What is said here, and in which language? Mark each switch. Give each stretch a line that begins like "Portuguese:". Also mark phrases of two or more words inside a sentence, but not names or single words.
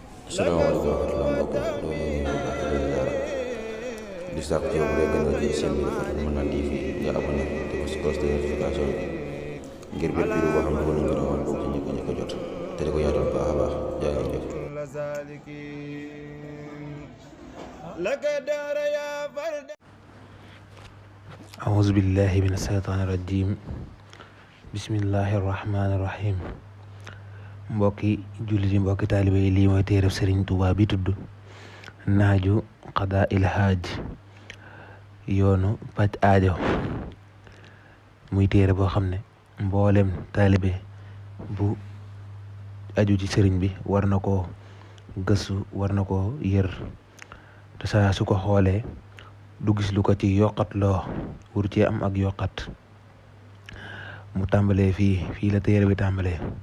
Wolof: salaamaaleykum wa rahmatulah mbokk yi ñoo ngi nuyu bu baax di sàkk ci yow bu dee gën a jël seen biir Fatou Ramadan TV nga abonné te ko si
French: cloche de notification
Wolof: bi ngir bépp vidéo boo xam ne nañ ko doon bokk ci njëkk a jot te di ko yaatal bu baax a baax jaa ngeen jëf.
Arabic: أعوذ بالله من الشيطان الرجيم بسم الله الرحمن الرحيم
Wolof: mbokki jullit yi mbokki taalibe yi lii mooy téereb Sëriñ Tuubaa bi tudd naaju qadaa il haaj yoonu paj aajo muy téere boo xam ne mboolem taalibe bu aju ci sëriñ bi war na koo gëstu war na koo yër te saa su ko xoolee du gis lu ko ci yokkat loo wur ci am ak yokkat mu tàmbalee fii la téere bi tàmbalee